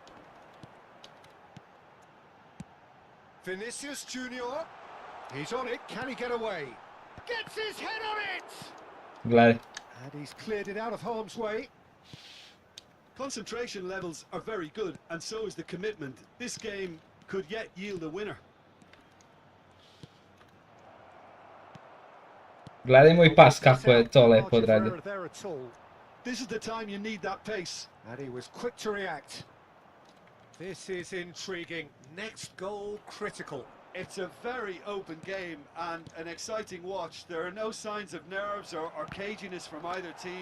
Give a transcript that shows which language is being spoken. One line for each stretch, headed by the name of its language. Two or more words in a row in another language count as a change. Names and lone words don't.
English: Vinicius Junior. He's on it. Can he get away? Gets his head on it!
Serbian: Gledaj.
English: And he's cleared it out of harm's way. Concentration levels are very good, and so is the commitment. This game could yet yield a winner.
Serbian: Gledaj moj pas kako je to lepo
English: Margin for
Serbian: odradio.
English: error there at all. This is the time you need that pace. And he was quick to react. This is intriguing. Next goal critical. It's a very open game and an exciting watch. There are no signs of nerves or caginess from either team.